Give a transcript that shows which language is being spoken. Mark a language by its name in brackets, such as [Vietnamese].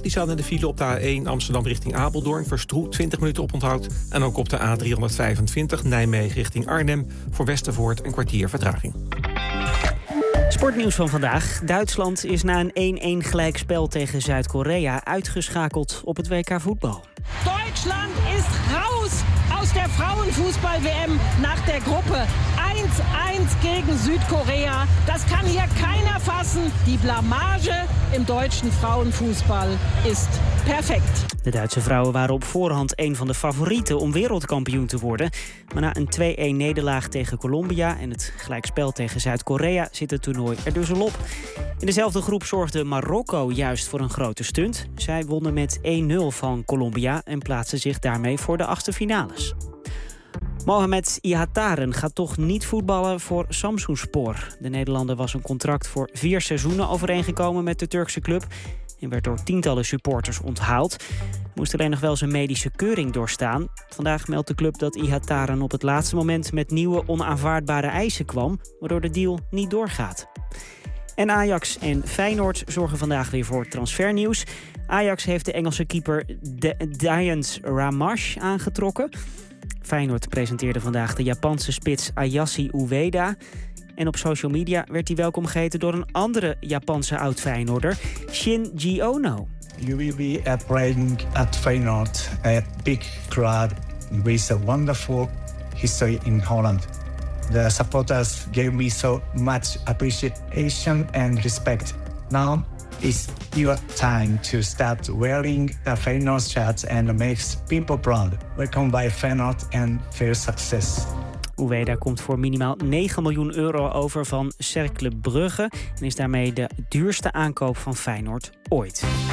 [Dutch] die staan in de file op de A1 Amsterdam richting Apeldoorn. Verstroet, 20 minuten op onthoud. En ook op de A325 Nijmegen richting Arnhem. Voor Westervoort een kwartier vertraging. Sportnieuws van vandaag. Duitsland is na een 1-1 gelijkspel tegen Zuid-Korea uitgeschakeld op het WK voetbal. [German] Duitsland is raus aus der Frauenfußball-WM nach der Gruppe. 1-1 gegen Südkorea. Das kann hier keiner fassen. Die blamage im deutschen Frauenfußball ist perfekt. [Dutch] De Duitse vrouwen waren op voorhand een van de favorieten om wereldkampioen te worden. Maar na een 2-1 nederlaag tegen Colombia en het gelijkspel tegen Zuid-Korea zit het toernooi er dus al op. In dezelfde groep zorgde Marokko juist voor een grote stunt. Zij wonnen met 1-0 van Colombia en plaatsten zich daarmee voor de achtste finales. Mohamed Ihattaren gaat toch niet voetballen voor Samsunspor. De Nederlander was een contract voor 4 seizoenen overeengekomen met de Turkse club en werd door tientallen supporters onthaald. Moest alleen nog wel zijn medische keuring doorstaan. Vandaag meldt de club dat Ihattaren op het laatste moment met nieuwe onaanvaardbare eisen kwam, waardoor de deal niet doorgaat. En Ajax en Feyenoord zorgen vandaag weer voor transfernieuws. Ajax heeft de Engelse keeper Dayens Ramash aangetrokken. Feyenoord presenteerde vandaag de Japanse spits Ayasi Ueda. En op social media werd hij welkom geheten door een andere Japanse oud-Feyenoorder, Shinji Ono. [English] You will be playing at Feyenoord, a big club with a wonderful history in Holland. The supporters gave me so much appreciation and respect. Now is your time to start wearing the Feyenoord shirt and make people proud. Welcome by Feyenoord and [Dutch] veel succes. Ueda komt voor minimaal 9 miljoen euro over van Cercle Brugge en is daarmee de duurste aankoop van Feyenoord ooit.